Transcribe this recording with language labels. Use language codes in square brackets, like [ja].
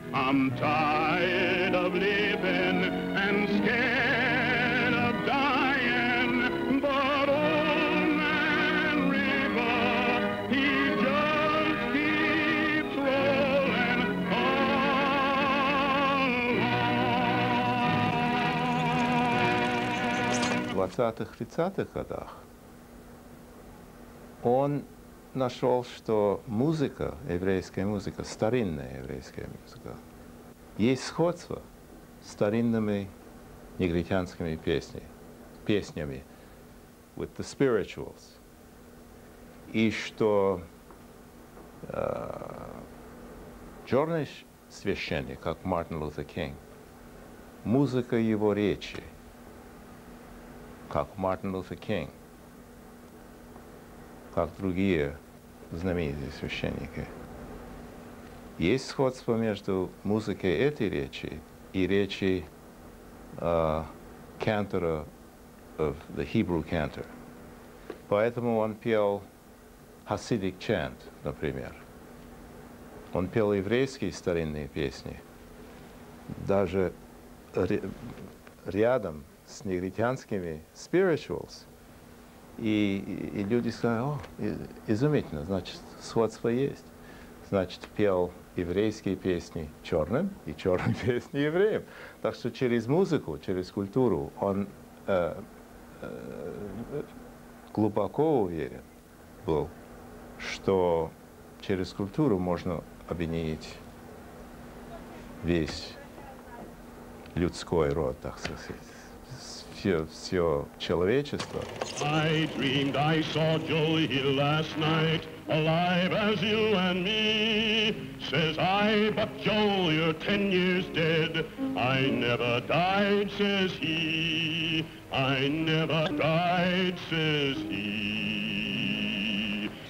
[en] I'm tired of living and scared of dying. But old man River, he just keeps rolling along. [ru] В 20-30-х годах он нашел, что музыка, еврейская музыка, старинная еврейская музыка, есть сходство с старинными негритянскими песнями, [en] with the spirituals. [ru] И что черный священник, как Мартин Лютер Кинг, музыка его речи, как Мартин Лютер Кинг, как другие знаменитые священники. Есть сходство между музыкой этой речи и речи кантора, [en] the Hebrew cantor. [ru] Поэтому он пел [en] Hasidic chant, [ru] например. Он пел еврейские старинные песни. Даже рядом с негритянскими spirituals. И люди сказали: о, изумительно, значит, сходство есть. Значит, пел еврейские песни черным и черные песни евреям. Так что через музыку, через культуру он глубоко уверен был, что через культуру можно объединить весь людской род, так сказать, все человечество. [en] I dreamed I saw Joe here last night, alive as you and me. Says I, but Joe, you're 10 years dead. I never died, says he. I never died, says he.